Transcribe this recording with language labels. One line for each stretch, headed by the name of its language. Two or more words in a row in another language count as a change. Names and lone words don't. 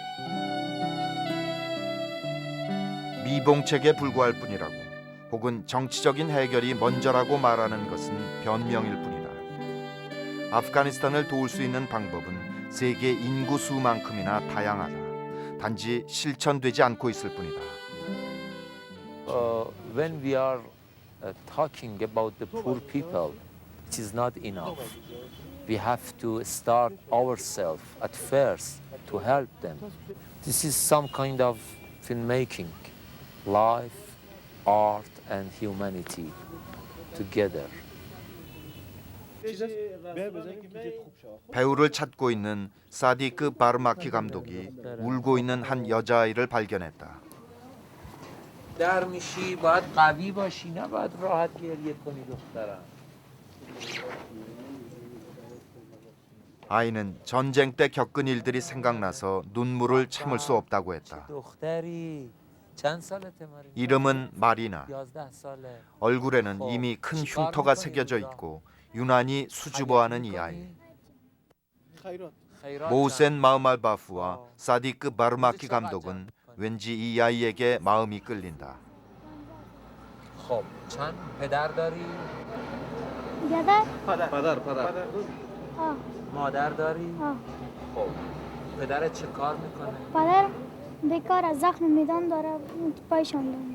Korean: 미봉책에 불과할 뿐이라고 혹은 정치적인 해결이 먼저라고 말하는 것은 변명일 뿐이다. 아프가니스탄을 도울 수 있는 방법은 세계 인구 수만큼이나 다양하다. 단지 실천되지 않고 있을 뿐이다.
English: When we are talking about the poor people, it is not enough. We have to start ourselves at first to help them. This is some kind of filmmaking, life, art, and humanity together.
Korean: 배우를 찾고 있는 사디크 바르마키 감독이 울고 있는 한 여자아이를 발견했다.
Persian: در میشی باید قوی باشی نه باید راحت گریه کنی دخترم.
Korean: 아이는 전쟁 때 겪은 일들이 생각나서 눈물을 참을 수 없다고 했다.
Persian: دختری چند سالته ماری؟
Korean: 이름은 마리나.
Persian: 11 ساله.
Korean: 얼굴에는 이미 큰 흉터가 새겨져 있고 유난히 수줍어하는 이 아이. 모센 마흐말바프와 사디크 바르마키 감독은 왠지 이 아이에게 마음이 끌린다.
Persian: خب چند پدر داری؟ پدر مادر داری؟ خب پدرت چه کار میکنه؟ پدر بیکار از زخم میدان داره پایشان داره